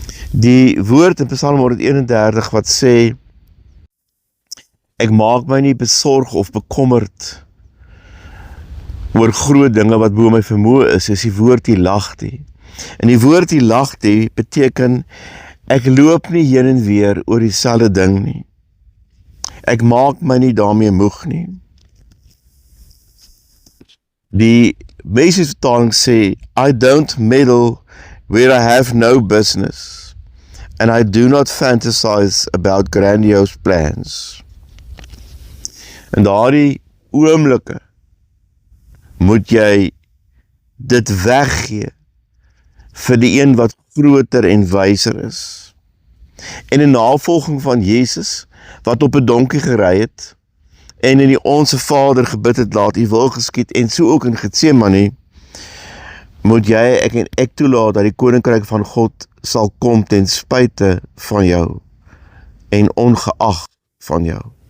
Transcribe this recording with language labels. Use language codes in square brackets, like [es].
[af] Die woord in Psalm 131 wat sê, ek maak my nie besorg of bekommerd oor groot dinge wat bo my vermoë is die woord hilagti. En die woord hilagti beteken, ek loop nie heen en weer oor dieselfde ding nie. Ek maak my nie daarmee moeg nie. Die Messiesvertaling sê, [en] I don't meddle where I have no business, and I do not fantasize about grandiose plans. [af] En daardie oomblikke moet jy dit weggee vir die een wat groter en wyser is. En in navolging van Jesus, wat op 'n donkie gery het, en in die Onse Vader gebid het, laat U wil geskied, en so ook in Getsemane, moet jy, ek en ek toelaat, dat die koninkryk van God sal kom ten spyte van jou, en ongeag van jou.